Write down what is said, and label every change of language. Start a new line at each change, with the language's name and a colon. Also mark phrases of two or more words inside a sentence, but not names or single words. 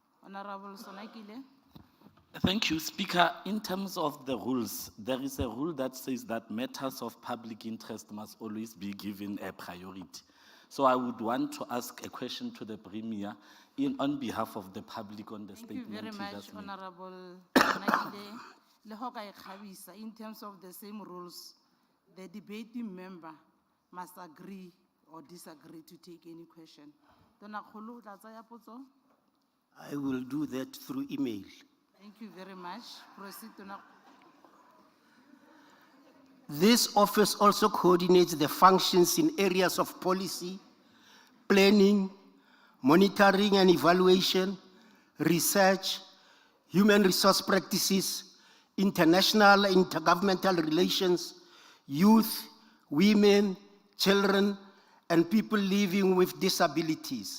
English: Honorable Sonakile. Thank you, Speaker. In terms of the rules, there is a rule that says that matters of public interest must always be given a priority. So I would want to ask a question to the Premier on behalf of the public on the Thank you statement very he much, just made.
Southern Sotho: Honorable Naide. Le ho ka e kgabisa,
English: in terms of the same rules, the debating member must agree or disagree to take any question.
Tswana: Tona Kgolo, o tla tsaya potso?
English: I will do that through email. Thank you very much. Proceed, Tona. This office also coordinates the functions in areas of policy, planning, monitoring and evaluation, research, human resource practices, international and intergovernmental relations, youth, women, children, and people living with disabilities.